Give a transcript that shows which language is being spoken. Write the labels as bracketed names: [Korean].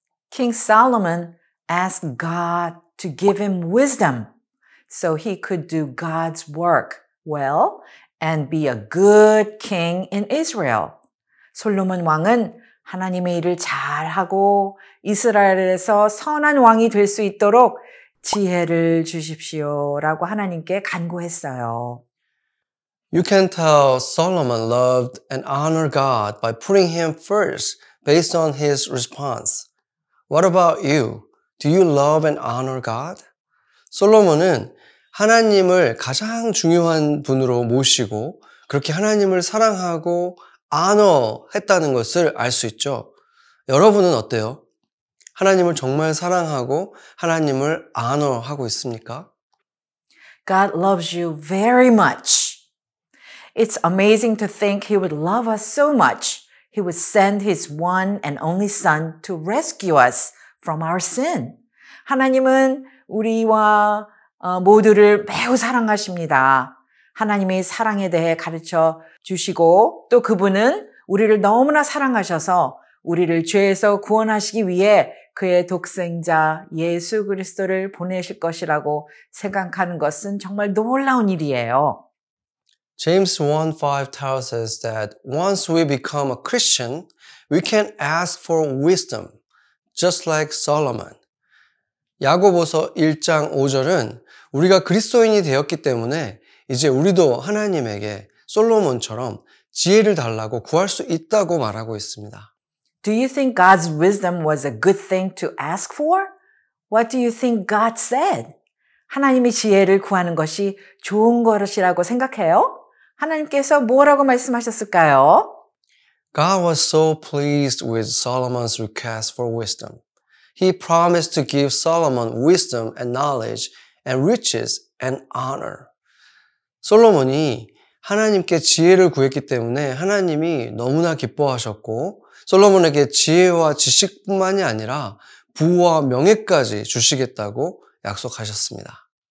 [English] King Solomon asked God to give him wisdom so he could do God's work well and be a good king in Israel. [Korean] 솔로몬 왕은 하나님의 일을 잘하고 이스라엘에서 선한 왕이 될 수 있도록 지혜를 주십시오라고 하나님께 간구했어요. [English] You can tell Solomon loved and honored God by putting him first based on his response. What about you? Do you love and honor God? [Korean] 솔로몬은 하나님을 가장 중요한 분으로 모시고 그렇게 하나님을 사랑하고 honor 했다는 것을 알 수 있죠. 여러분은 어때요? 하나님을 정말 사랑하고 하나님을 honor하고 있습니까? [English] God loves you very much. It's amazing to think He would love us so much. He would send His one and only Son to rescue us from our sin. [Korean] 하나님은 우리와 모두를 매우 사랑하십니다. 하나님의 사랑에 대해 가르쳐 주시고 또 그분은 우리를 너무나 사랑하셔서 우리를 죄에서 구원하시기 위해 그의 독생자 예수 그리스도를 보내실 것이라고 생각하는 것은 정말 놀라운 일이에요. [English] James 1:5 tells us that once we become a Christian, we can ask for wisdom, just like Solomon. [Korean] 야고보서 1장 5절은 우리가 그리스도인이 되었기 때문에 이제 우리도 하나님에게 솔로몬처럼 지혜를 달라고 구할 수 있다고 말하고 있습니다. [English] Do you think God's wisdom was a good thing to ask for? What do you think God said? [Korean] 하나님의 지혜를 구하는 것이 좋은 것이라고 생각해요? 하나님께서 뭐라고 말씀하셨을까요? [English] God was so pleased with Solomon's request for wisdom. He promised to give Solomon wisdom and knowledge and riches and honor. [Korean] 솔로몬이 하나님께 지혜를 구했기 때문에 하나님이 너무나 기뻐하셨고 솔로몬에게 지혜와 지식뿐만이 아니라 부와 명예까지 주시겠다고 약속하셨습니다.